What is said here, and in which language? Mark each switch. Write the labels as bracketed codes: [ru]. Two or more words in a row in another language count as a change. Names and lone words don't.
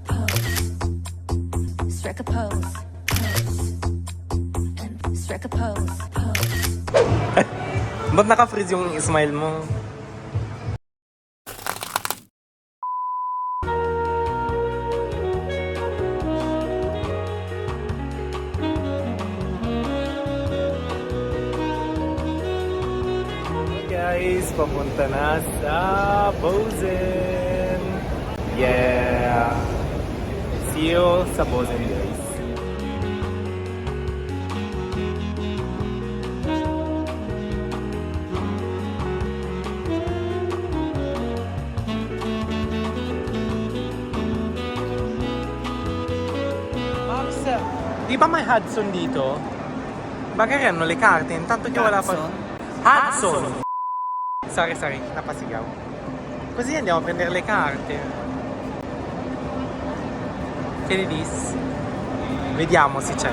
[en] strike a pose, strike a pose. [tl] Ba't naka-freeze yung smile mo? Guys, papunta na sa Bozen. [en] Yeah. See you sa Bozen, guys. [tl] Max, di ba may Hudson dito? Bakit yan, [it] no? Le carte, intanto che [tl] wala pa... [it] Hudson! [tl] Sorry, napasigaw. [it] Così andiamo a prendere le carte. Che ne dis? Vediamo se c'è.